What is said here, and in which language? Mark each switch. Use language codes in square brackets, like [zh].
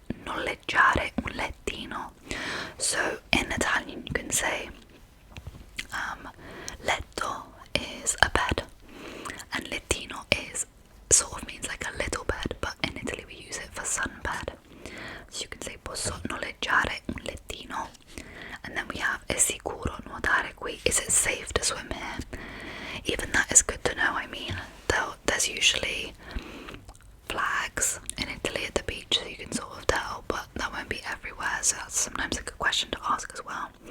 [it] noleggiare un lettino. [en] So in Italian you can say letto is a bed, and lettino is sort of means like a little bed, but in Italy we use it for sunbed. So you can say [it] posso noleggiare un lettino. [en] And then we have [it] è sicuro nuotare qui. [en] Is it safe to swim here? Even that is good to know. I mean, there's usually flags in Italy at the beach, so you can sort of tell, but that won't be everywhere, so that's sometimes a good question to ask as well.